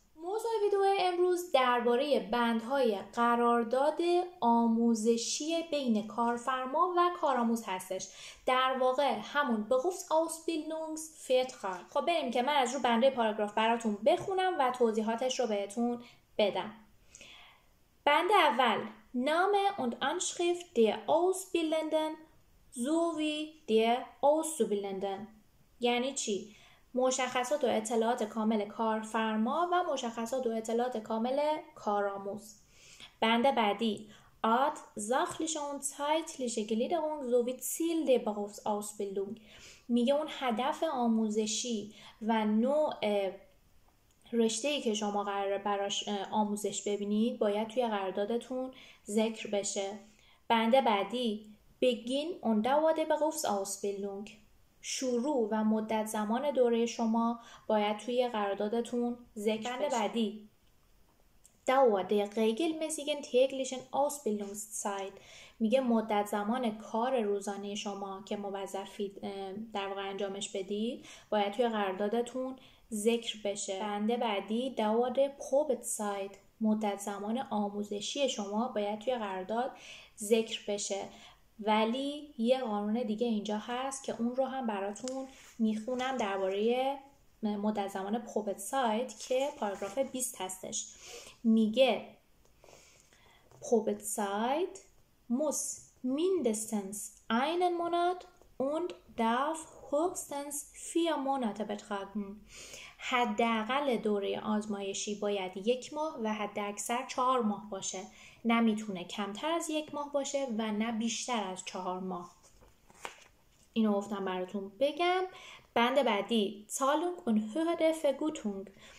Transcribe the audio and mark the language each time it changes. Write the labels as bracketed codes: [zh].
[fa] موضوع ویدیو امروز درباره بندهای قرارداد آموزشی بین کارفرما و کارآموز هستش. در واقع همون Berufsausbildungsvertrag. خب بریم که من از رو بنده پاراگراف براتون بخونم و توضیحاتش رو بهتون بدم. بند اول: [de] Name und Anschrift der Ausbildenden sowie der Auszubildenden. [fa] یعنی چی؟ مشخصات و اطلاعات کامل کارفرما و مشخصات و اطلاعات کامل کارآموز. بند بعدی: [de] Art, sachliche und zeitliche Gliederung sowie Ziel der Berufsausbildung. [fa] میگه اون هدف آموزشی و نوع رشته‌ای که شما قراره براش آموزش ببینید باید توی قراردادتون ذکر بشه. بند بعدی: [de] Beginn und Dauer der Berufsausbildung. [fa] شروع و مدت زمان دوره شما باید توی قراردادتون ذکر بشه. بعدی: [de] Dauer der regelmäßigen täglichen Ausbildungszeit. [fa] میگه مدت زمان کار روزانه شما که موظفید در واقع انجامش بدید باید توی قراردادتون ذکر بشه. بند بعدی: [de] Dauer der Probezeit. [fa] مدت زمان آموزشی شما باید توی قرارداد ذکر بشه. ولی یه قانون دیگه اینجا هست که اون رو هم براتون میخونم درباره مدت زمان پروبتزایت که پاراگراف 20 هستش. میگه [de] Probezeit muss mindestens einen Monat und darf höchstens 4 Monate betragen. [fa] حداقل دوره آزمایشی باید 1 ماه و حداکثر 4 ماه باشه. نمیتونه کمتر از 1 ماه باشه و نه بیشتر از 4 ماه. اینو گفتم براتون بگم. بند بعدی: [de] Zahlung und Höhe der Vergütung.